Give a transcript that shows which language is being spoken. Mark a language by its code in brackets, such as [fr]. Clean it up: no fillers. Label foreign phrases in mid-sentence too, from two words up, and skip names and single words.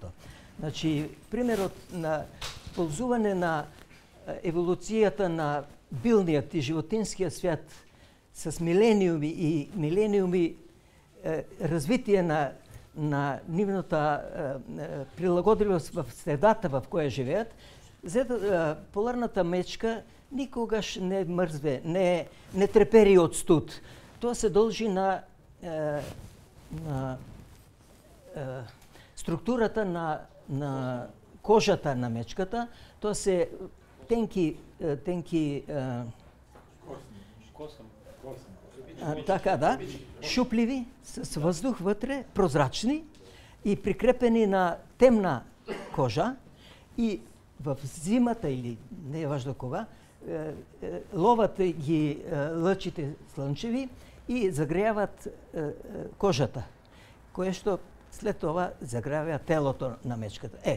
[mk] Значи, примерот на ползување на еволуцијата на билниот и животинскиот свят с милениуми развитие на нивната прилагодливост в средата в која живеат, поларната мечка никогаш не мрзве, не трепери од студ. Тоа се должи на структурата на кожата на мечката. Тоа се тенки [bg] така да, шупливи, с въздух вътре, прозрачни и прикрепени на темна кожа и в зимата или не е важно кога, ловат ги лъчите слънчеви и загряват кожата, кое што след това загряват телото на мечката.